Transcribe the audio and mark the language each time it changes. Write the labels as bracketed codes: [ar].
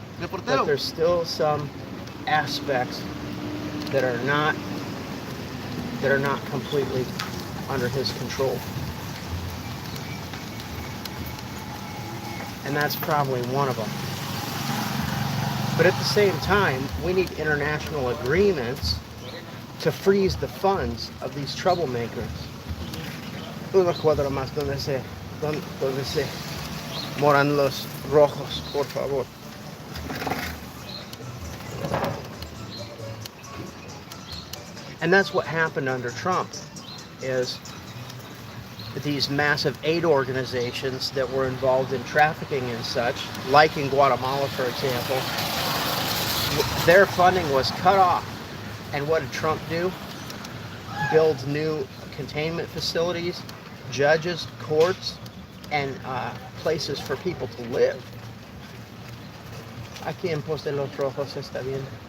[en] But there's still some aspects that are not completely under his control. And that's probably one of them. But at the same time, we need international agreements to freeze the funds of these troublemakers. [es] Una cuadra más donde se moran los rojos, por favor. [en] And that's what happened under Trump, is these massive aid organizations that were involved in trafficking and such, like in Guatemala, for example, their funding was cut off. And what did Trump do? Build new containment facilities, judges, courts, and places for people to live. [es] Aquí en Poste Los Rojos está bien.